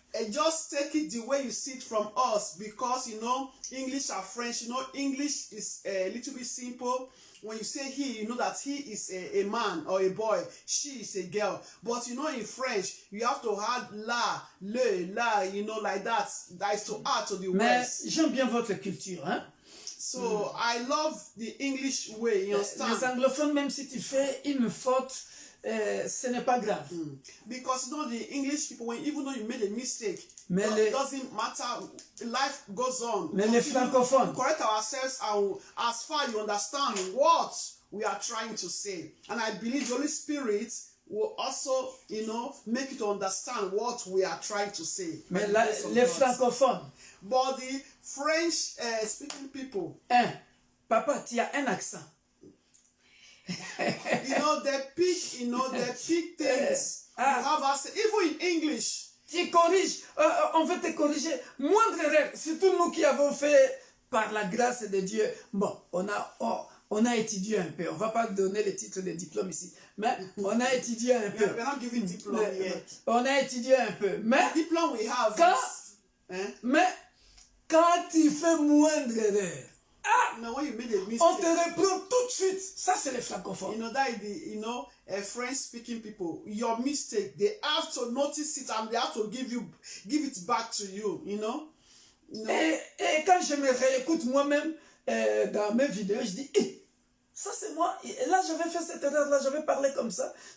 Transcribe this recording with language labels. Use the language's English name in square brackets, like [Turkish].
[English] just take it the way you see it from us, because you know English and French, you know English is a little bit simple. When you say he, you know that he is a man or a boy, she is a girl. But you know in French, you have to add la, le, la, you know, like that. That is to add to the words. [French] Mais j'aime bien votre culture, hein? [English] So I love the English way, you understand? [French] Les anglophones, même si tu fais une faute, ce n'est pas grave. [English] Because you know the English people, even though you made a mistake, it doesn't matter. Life goes on. [French] Mais les francophones, [English] correct ourselves, and as far you understand what we are trying to say, and I believe the Holy Spirit will also, you know, make you to understand what we are trying to say. [French] mais les francophones, [English] but the French speaking people, [French] papa, tu as un accent. [English] you know, they pick things. You have us, even in English. [French] Tu corriges, on veut te corriger. Moindre erreur, surtout nous qui avons fait par la grâce de Dieu. Bon, on a étudié un peu. On ne va pas donner le titre de diplôme ici. Mais on a étudié un peu. [English] We're not giving diploma yet. [French] On a étudié un peu. Mais [English] the diploma we have [French] mais quand tu fais moindre erreur, [English] now when you made a mistake, [French] on te reprend tout de suite. Ça, c'est les francophones. [English] You know, that is the, you know, French-speaking people. Your mistake, they have to notice it and they have to give it back to you, you know. [French] Et quand je me réécoute moi-même dans mes vidéos, je dis, ça c'est moi. Et là, j'avais fait cette erreur-là, j'avais parlé comme ça.